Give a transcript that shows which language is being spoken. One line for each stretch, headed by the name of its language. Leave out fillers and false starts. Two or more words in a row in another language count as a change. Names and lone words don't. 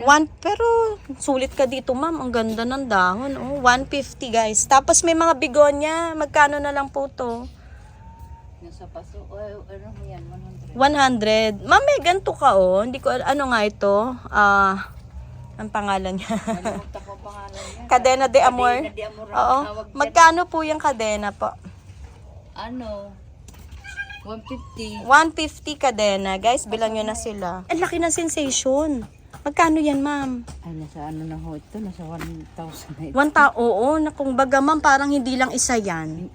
Filipino: Pero sulit ka dito, ma'am. Ang ganda ng dahon, 150, guys. Tapos may mga bigonya. Magkano na lang po to? Nasa paso. Ano mo yan? 100. 100. Ma'am, may ganito ka, oh. Hindi ko, ano nga ito? Ang pangalan niya. Nalimutan ko ang pangalan niya. Cadena de Amor. Cadena de Amor ang Oo. tawag dyan. Magkano po yung kadena po? Ano? 150. 150 kadena. Guys, bilang nyo na sila. Ang laki ng sensation. Magkano yan, ma'am? Ay, nasa ano na ho ito? Nasa 1,000 na ito. Oo, na kung baga ma'am, parang hindi lang isa yan.